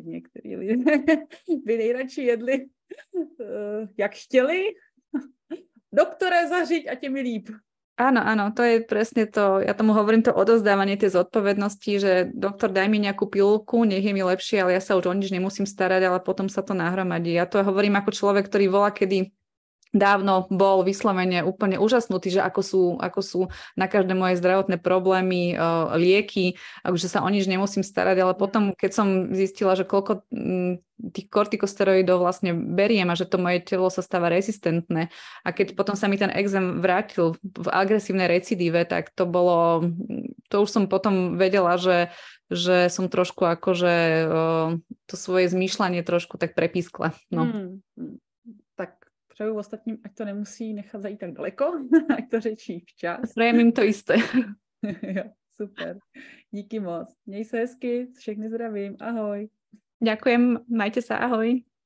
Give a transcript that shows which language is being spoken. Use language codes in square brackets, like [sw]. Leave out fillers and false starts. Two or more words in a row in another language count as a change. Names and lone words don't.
[cs] Některý lidé by nejradši jedli, jak chtěli. Doktore, zařiď, ať je mi líp. [sk] Áno, to je presne to, ja tomu hovorím to odozdávanie tej zodpovednosti, že doktor, daj mi nejakú pilulku, nech je mi lepšie, ale ja sa už o nič nemusím starať, ale potom sa to nahromadí. Ja to hovorím ako človek, ktorý volá, kedy dávno bol vyslovene úplne úžasnutý, že ako sú na každé moje zdravotné problémy lieky, že sa o nič nemusím starať, ale potom, keď som zistila, že koľko tých kortikosteroidov vlastne beriem a že to moje telo sa stáva rezistentné a keď potom sa mi ten exém vrátil v agresívnej recidíve, tak to už som potom vedela, že som trošku akože to svoje zmýšľanie trošku tak prepískla. No. [cs] Tak přeju ostatním, ať to nemusí nechat zajít tak daleko, ať to řečí včas. Prajem jim to jisté. Jo, super. Díky moc. Měj se hezky, všechny zdravím. Ahoj. [sk] Ďakujem, majte sa, ahoj.